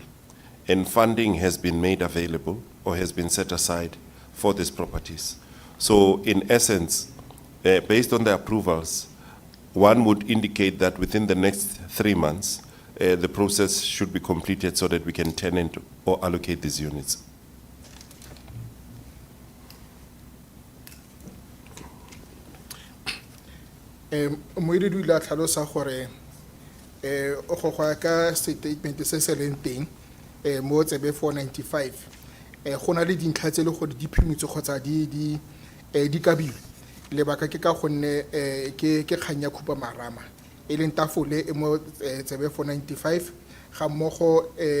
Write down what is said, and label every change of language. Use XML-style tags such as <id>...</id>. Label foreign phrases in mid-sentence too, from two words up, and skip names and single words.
<en>And funding has been made available or has been set aside for these properties. So in essence, based on the approvals, one would indicate that within the next 3 months, the process should be completed so that we can tenant or allocate these units.</en> <tn>Moedi o ile a tlhalosa gore o go go ya ka statement se se leng teng mo tsebe 495 go na le dintlha tse le gore di phimitswe kgotsa di kabilwe lebaka ke ka gonne ke kgang ya khupa marama e leng tafole e mo tsebe 495 ga mmogo</tn>